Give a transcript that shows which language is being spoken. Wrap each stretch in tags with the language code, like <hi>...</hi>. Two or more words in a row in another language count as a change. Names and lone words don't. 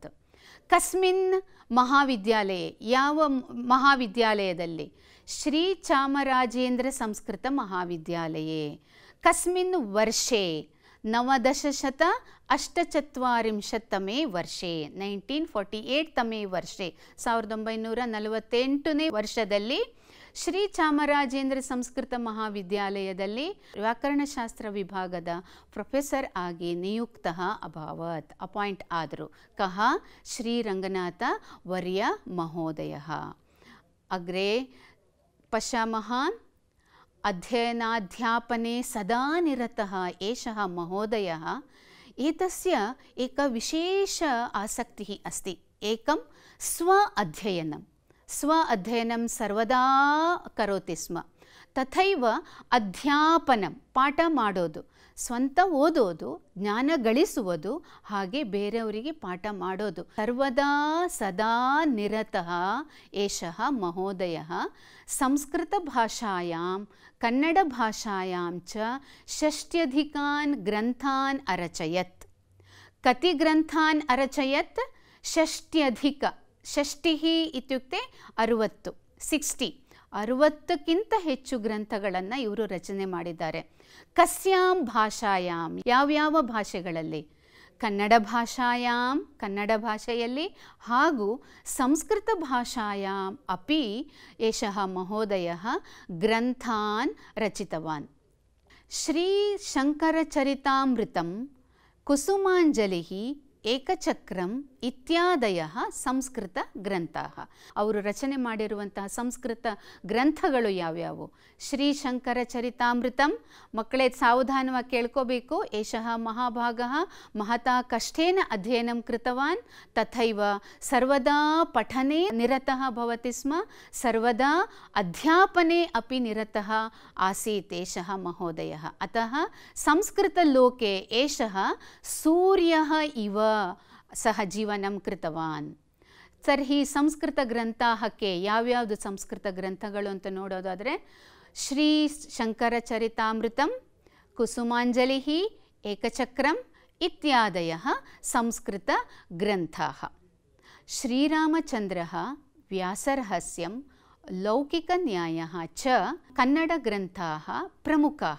<sa>कस्मिन् महाविद्यालये?</sa> <kn>ಯಾವ ಮಹಾವಿದ್ಯಾಲಯದಲ್ಲಿ?</kn> <sa>श्रीचामराजेन्द्र संस्कृत महाविद्यालये। कस्मिन् वर्षे? 1948 वर्षे, 1948 वर्षे,</sa> <kn>1948 ವರ್ಷದಲ್ಲಿ ಶ್ರೀ ಚಾಮರಾಜೇಂದ್ರ ಸಂಸ್ಕೃತ ಮಹಾವಿದ್ಯಾಲಯದಲ್ಲಿ ವ್ಯಾಕರಣಶಾಸ್ತ್ರ ವಿಭಾಗದ ಪ್ರೊಫೆಸರ್ ಆಗಿ</kn> <sa>ನಿಯುಕ್ತಃ ಅಭವತ್,</sa> <kn>ಅಪಾಯಿಂಟ್ ಆದರು। ಕಹ?</kn> <sa>ಶ್ರೀ ರಂಗನಾಥ ವರ್ಯ ಮಹೋದಯಃ। ಅಗ್ರೆ ಪಶ್ಯಾಮಃ। अध्ययनाध्यापने सदा निरतः एषः महोदयः। एतस्य एक विशेष आसक्तिः अस्ति, एकं स्व अध्ययनं करोति स्म। तथैव अध्यापनं,</sa> <kn>पाठ ಮಾಡೋದು, ಸ್ವಂತ ಓದೋದು, ಜ್ಞಾನ ಗಳಿಸುವುದು, ಹಾಗೆ ಬೇರೆಯವರಿಗೆ ಪಾಠ ಮಾಡೋದು,</kn> <sa>ಸರ್ವದಾ ಸದಾ ನಿರತಃ ಏಷಃ ಮಹೋದಯಃ ಸಂಸ್ಕೃತಭಾಷಾಯಾಂ ಕನ್ನಡಭಾಷಾಯಾಂ ಚ 60 ಗ್ರಂಥಾನ್ ಅರಚಯತ್। कति ग्रन्थान् अरचयत्? षष्ट्यधिक, षष्टिः इत्युक्ते 60,</sa> <kn>60ಕ್ಕಿಂತ ಹೆಚ್ಚು ಗ್ರಂಥಗಳನ್ನು ಇವರು ರಚನೆ ಮಾಡಿದ್ದಾರೆ.</kn> <sa>ಕಸ್ಯಾಂ ಭಾಷಾಯಾಂ,</sa> <kn>ಯಾವ್ಯಾವ ಭಾಷೆಗಳಲ್ಲಿ?</kn> <sa>ಕನ್ನಡ ಭಾಷಾಯಾಂ,</sa> <kn>ಕನ್ನಡ ಭಾಷೆಯಲ್ಲಿ, ಹಾಗೂ</kn> <sa>ಸಂಸ್ಕೃತ ಭಾಷಾಯಾಂ ಅಪಿ ಏಷಃ ಮಹೋದಯಃ ಗ್ರಂಥಾನ್ ರಚಿತವಾನ್. ಶ್ರೀ ಶಂಕರಚರಿತಾಮೃತಂ, ಕುಸುಮಾಂಜಲಿಃ, ಏಕಚಕ್ರಂ ಇತ್ಯಾದಯಃ ಸಂಸ್ಕೃತ ಗ್ರಂಥಾಃ.</sa> <kn>ಅವರು ರಚನೆ ಮಾಡಿರುವಂತಹ ಸಂಸ್ಕೃತ ಗ್ರಂಥಗಳು ಯಾವ್ಯಾವು? ಶ್ರೀ ಶಂಕರ ಚರಿತಾಮೃತಂ, ಮಕ್ಕಳೇ ಸಾವಧಾನವಾಗಿ ಕೇಳ್ಕೋಬೇಕು.</kn> <sa>ಏಷಃ ಮಹಾಭಾಗಃ ಮಹತಾ ಕಷ್ಟೇನ ಅಧ್ಯಯನಂ ಕೃತವಾನ್, ತಥೈವ ಸರ್ವದಾ ಪಠನೆ ನಿರತಃ ಭವತಿ ಸ್ಮ, ಸರ್ವದಾ ಅಧ್ಯಾಪನೆ ಅಪಿ ನಿರತಃ ಆಸೀತ್ ಏಷಃ ಮಹೋದಯಃ. ಅತಃ ಸಂಸ್ಕೃತಲೋಕೆ ಏಷಃ ಸೂರ್ಯಃ ಇವ ಸಹ ಜೀವನಂ ಕೃತವಾನ್.</sa> <kn>ತರ್ಹಿ ಸಂಸ್ಕೃತ ಗ್ರಂಥಾಹಕ್ಕೆ ಯಾವ್ಯಾವುದು ಸಂಸ್ಕೃತ ಗ್ರಂಥಗಳು ಅಂತ ನೋಡೋದಾದರೆ ಶ್ರೀ ಶಂಕರ ಚರಿತಾಮೃತಂ, ಕುಸುಮಾಂಜಲಿಃ, ಏಕಚಕ್ರಂ</kn> <sa>ಇತ್ಯಾದಯಃ ಸಂಸ್ಕೃತ ಗ್ರಂಥಾಃ. ಶ್ರೀರಾಮಚಂದ್ರಃ, ವ್ಯಾಸರಹಸ್ಯಂ, ಲೌಕಿಕನ್ಯಾಯಃ ಚ ಕನ್ನಡಗ್ರಂಥಾಃ ಪ್ರಮುಖಾಃ.</sa>